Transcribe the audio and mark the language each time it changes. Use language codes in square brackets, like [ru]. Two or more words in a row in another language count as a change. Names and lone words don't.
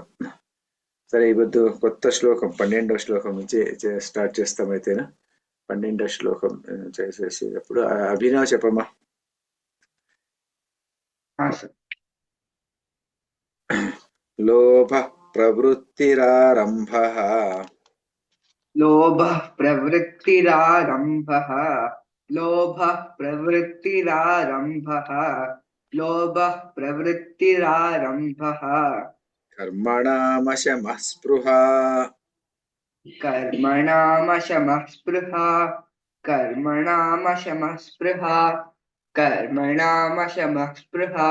[te] సరే, ఈ పొద్దు కొత్త శ్లోకం 12వ శ్లోకం నుంచి స్టార్ట్ చేస్తాం. అయితేనా 12వ శ్లోకం చేసేసేటప్పుడు అభినవ్ చెప్పమ్మా. [sa] లోభ ప్రవృత్తిరారంభః लोभः प्रवृत्तिरारम्भः लोभः प्रवृत्तिरारम्भः लोभः प्रवृत्तिरारम्भः कर्मणामशमः स्पृहा कर्मणामशमः स्पृहा कर्मणामशमः स्पृहा कर्मणामशमः स्पृहा